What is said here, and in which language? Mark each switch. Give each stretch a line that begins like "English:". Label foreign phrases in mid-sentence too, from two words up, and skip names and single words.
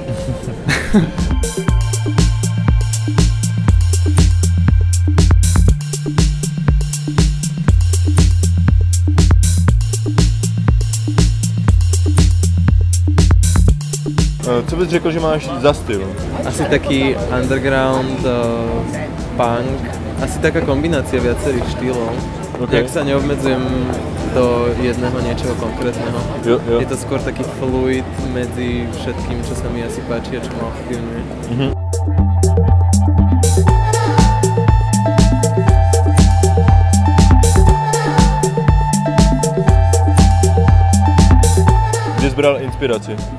Czech: Co bys řekl, že máš za styl?
Slovak: Asi taký underground, punk, asi taká kombinácia viacerých štýlov. Okay. Jak sa neobmedzujem do jedného niečoho konkrétneho. Jo. Je to skôr taký fluid medzi všetkým, čo sa mi asi páči a čo ma ovplyvňuje.
Czech: Kde jsi bral inspiraci?